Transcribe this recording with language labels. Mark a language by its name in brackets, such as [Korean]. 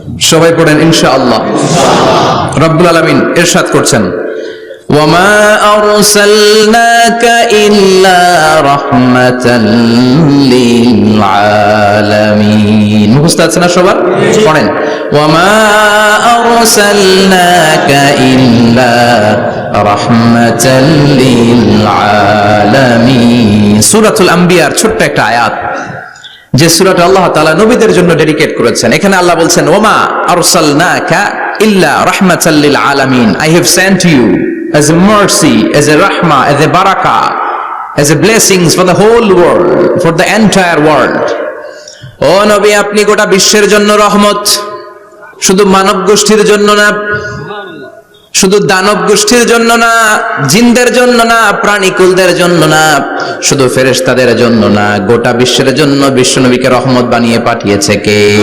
[Bangla] সবাই পড়েন ইনশাআল্লাহ। রব্বুল আলামিন ইরশাদ করছেন, [Arabic] ওয়ামা আরসালনাকা ইল্লা রাহমাতাল লিল আলামিন। [Bangla] মুখস্থ আছে না সবার? পড়েন, [Arabic] ওয়ামা আরসালনাকা ইল্লা রাহমাতাল লিল আলামিন। [Bangla] সূরাতুল আম্বিয়ার ছোট্ট একটা আয়াত, যে সূরাটা আল্লাহ তাআলা নবীদের জন্য ডেডিকেট করেছেন। এখানে আল্লাহ বলছেন, [Arabic] ওয়ামা আরসালনাকা ইল্লা রাহমাতাল লিল আলামিন, [English] I have sent you as a mercy, as a rahmah, as a barakah, as a blessings for the whole world, for the entire world. [Bangla] ও নবী, আপনি গোটা বিশ্বের জন্য রহমত, শুধু মানব গোষ্ঠীর জন্য না, শুধু দানব গোষ্ঠীর জন্য না, জিনদের জন্য না, প্রাণীকুলদের জন্য না, শুধু ফেরেশতাদের জন্য না, গোটা বিশ্বের জন্য বিশ্বনবীকে রহমত বানিয়ে পাঠিয়েছে কে?